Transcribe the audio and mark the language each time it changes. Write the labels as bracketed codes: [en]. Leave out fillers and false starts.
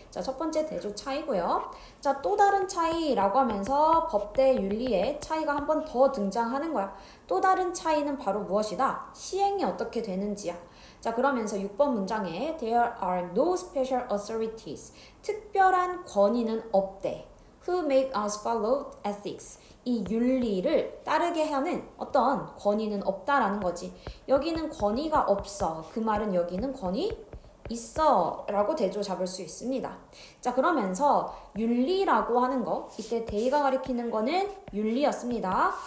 [ko] 자, 첫 번째 대조 차이고요. 자, 또 다른 차이라고 하면서 법 대 윤리의 차이가 한 번 더 등장하는 거야. 또 다른 차이는 바로 무엇이다? 시행이 어떻게 되는지야. 자, 그러면서 6번 문장에 [en] There are no special authorities. [ko] 특별한 권위는 없대. [en] Who make us follow ethics. [ko] 이 윤리를 따르게 하는 어떤 권위는 없다라는 거지. 여기는 권위가 없어. 그 말은 여기는 권위 있어 라고 대조 잡을 수 있습니다. 자, 그러면서 윤리라고 하는 거, 이때 데이가 가리키는 거는 윤리였습니다.